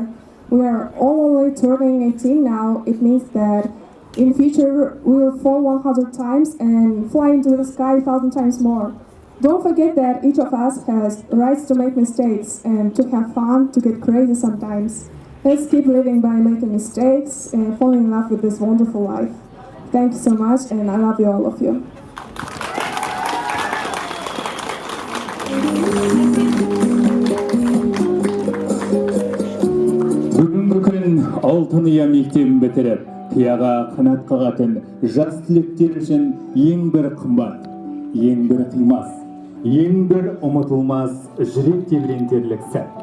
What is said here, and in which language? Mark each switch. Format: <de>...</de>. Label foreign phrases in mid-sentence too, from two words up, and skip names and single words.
<en>We are all only turning 18 now. It means that in the future we will fall 100 times and fly into the sky 1,000 times more. Don't forget that each of us has rights to make mistakes and to have fun, to get crazy sometimes. Let's keep living by making mistakes and falling in love with this wonderful life. Thank you so much, and I love you, all of you.</en> <kk>Бүгінгі күн алтын ұя мектебін бітіріп, қияға қанат қағатын жас түлектер үшін ең бір қымбат, ең бір қимас, ең бір ұмытылмас жүрек тебірентерлік сәт.</kk>